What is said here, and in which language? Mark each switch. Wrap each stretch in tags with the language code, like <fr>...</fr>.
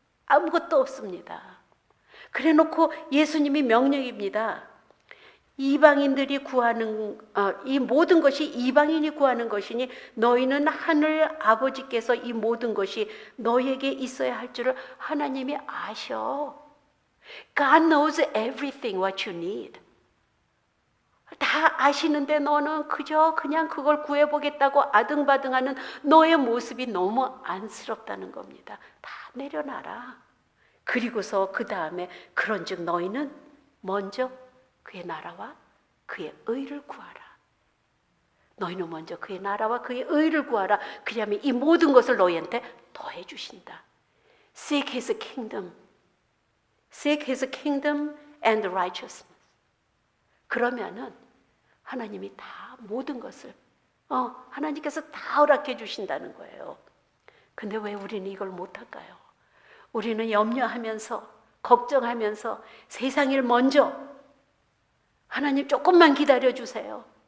<ko>아무것도 없습니다. 그래 놓고 예수님이 명령입니다. 이방인들이 구하는 이 모든 것이 이방인이 구하는 것이니 너희는 하늘 아버지께서 이 모든 것이 너희에게 있어야 할 줄을 하나님이 아셔.</ko> <en>God knows everything what you need.</en> <ko>다 아시는데 너는 그냥 그걸 구해보겠다고 아등바등하는 너의 모습이 너무 안쓰럽다는 겁니다. 다 내려놔라. 그리고서 그 다음에 그런즉 너희는 먼저 그의 나라와 그의 의를 구하라. 너희는 먼저 그의 나라와 그의 의를 구하라. 그러면 이 모든 것을 너희한테 더해 주신다.</ko> <en>Seek his kingdom. Seek his kingdom and righteousness.</en> <ko>그러면은 하나님이 다 모든 것을 하나님께서 다 허락해 주신다는 거예요. 근데 왜 우리는 이걸 못할까요? 우리는 염려하면서 걱정하면서 세상 일 먼저 하나님 조금만 기다려주세요.</ko>